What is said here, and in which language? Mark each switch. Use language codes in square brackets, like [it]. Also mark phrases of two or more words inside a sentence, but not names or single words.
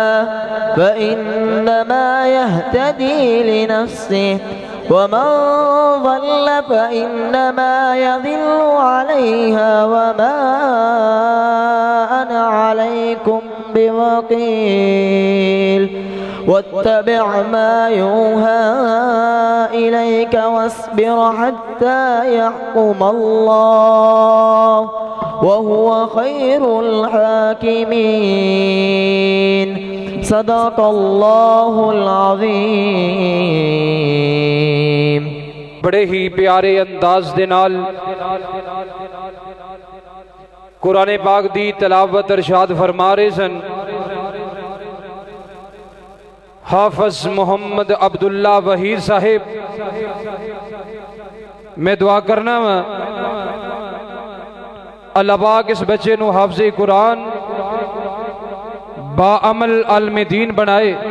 [ar] فإنما يهتدي لنفسه ومن ضل فإنما يضل عليها وما أنا عليكم بوكيل واتبع ما يوحى إليك واصبر حتى يحكم الله وهو خير الحاكمين. صدق الله العظيم. [pa] بڑے ہی پیارے انداز دے نال قرآن پاک دی تلاوت ارشاد فرما رہے سن حافظ محمد عبداللہ وحید صاحب. میں دعا کرنا واں اللہ پاک اس بچے نوں حافظِ قرآن باعمل عالمِ دین بنائے.